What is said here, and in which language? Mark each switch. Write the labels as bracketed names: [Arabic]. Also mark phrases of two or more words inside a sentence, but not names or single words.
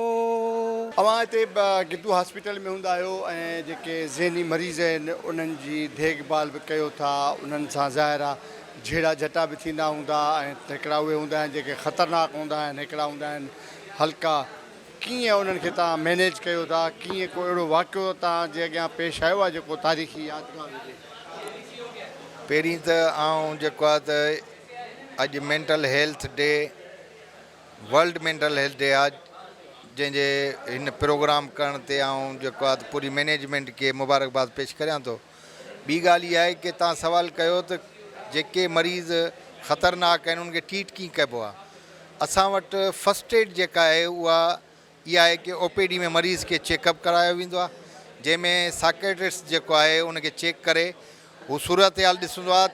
[Sindhi] अवां हिते गिद्दू हॉस्पिटल में हूंदा आहियो ऐं जेके ज़हनी मरीज़ आहिनि उन्हनि जी देखभाल बि कयो था, उन्हनि सां ज़ाहिर आहे झेड़ा झटा बि थींदा हूंदा, ऐं हिकिड़ा उहे हूंदा आहिनि जेके ख़तरनाक हूंदा आहिनि, हिकिड़ा हूंदा आहिनि हल्का। कीअं उन्हनि खे तव्हां मैनेज कयो था? कीअं को अहिड़ो वाक़ियो तव्हां जे अॻियां पेश आयो आहे जेको तारीख़ी यादगार हुजे? पहिरीं त आउं जेको आहे त अॼु [English] mental health day, World Mental Health Day [Sindhi] आहे, जंहिंजे हिन प्रोग्राम करण ते आउं जेको आहे पूरी मैनेजमेंट खे मुबारकबाद पेश करियां थो। ॿी ॻाल्हि इहा आहे की तव्हां सवाल कयो त जेके मरीज़ ख़तरनाक आहिनि उनखे ट्रीट कीअं कइबो आहे। असां वटि [English] first aid [Sindhi] जेका आहे उहा इहा आहे की OPD में मरीज़ खे चेकअप करायो वेंदो आहे, जंहिंमें साइकेट्रिस्ट जेको आहे उनखे चेक करे हू सूरत हाल ॾिसंदो आहे